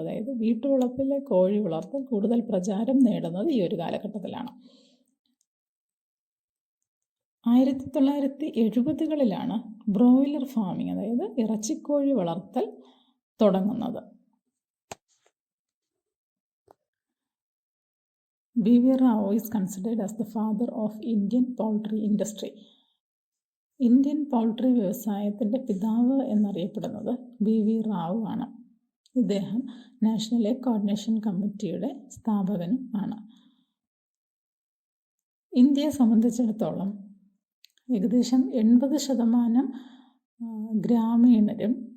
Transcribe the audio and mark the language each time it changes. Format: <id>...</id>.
<ml>അതായത് വീട്ടുവളപ്പിലെ കോഴി വളർത്തൽ കൂടുതൽ പ്രചാരം നേടുന്നത് ഈ ഒരു കാലഘട്ടത്തിലാണ്. 1970-കളിലാണ് ബ്രോയിലർ ഫാമിംഗ്, അതായത് ഇറച്ചിക്കോഴി വളർത്തൽ തുടങ്ങുന്നത്.</ml> <en>B.V. Rao is considered as the father of Indian poultry industry.</en> <ml>Indian poultry വ്യവസായത്തിൻ്റെ പിതാവ് എന്നറിയപ്പെടുന്നത് B.V. റാവു ആണ്. ഇദ്ദേഹം നാഷണൽ എഗ് കോർഡിനേഷൻ കമ്മിറ്റിയുടെ സ്ഥാപകനും ആണ്. ഇന്ത്യയെ സംബന്ധിച്ചിടത്തോളം ഏകദേശം 80% ഗ്രാമീണരും</ml>